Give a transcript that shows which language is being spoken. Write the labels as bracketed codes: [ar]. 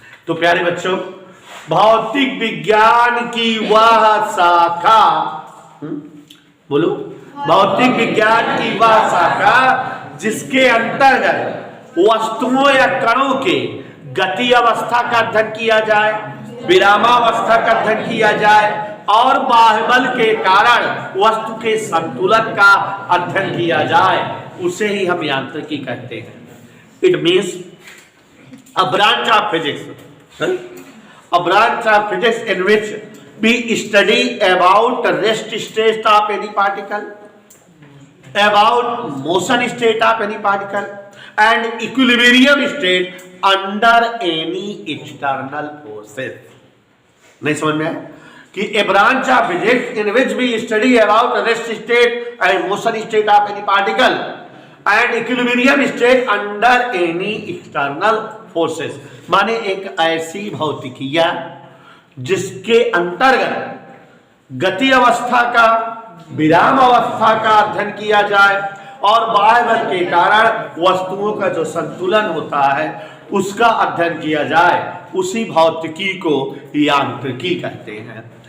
[hi] तो प्यारे बच्चों, भौतिक विज्ञान की वह शाखा, बोलो, भौतिक विज्ञान की वह शाखा जिसके अंतर्गत वस्तुओं या कणों के गति अवस्था का अध्ययन किया जाए, विरामावस्था का अध्ययन किया जाए और बाह्यबल के कारण वस्तु के संतुलन का अध्ययन किया जाए, उसे ही हम यांत्रिकी कहते हैं। [en] It means a branch of physics, a branch of physics in which we study about rest state of any particle, about motion state of any particle and equilibrium state under any external forces. [hi] नहीं समझ में आया? [en] कि a branch of physics in which we study about rest state and motion state of any particle and equilibrium state under any external forces, [hi] माने एक ऐसी भौतिकिया जिसके अंतर्गत गति अवस्था का, विराम अवस्था का अध्ययन किया जाए और बाह्य बल के कारण वस्तुओं का जो संतुलन होता है उसका अध्ययन किया जाए, उसी भौतिकी को यांत्रिकी कहते हैं।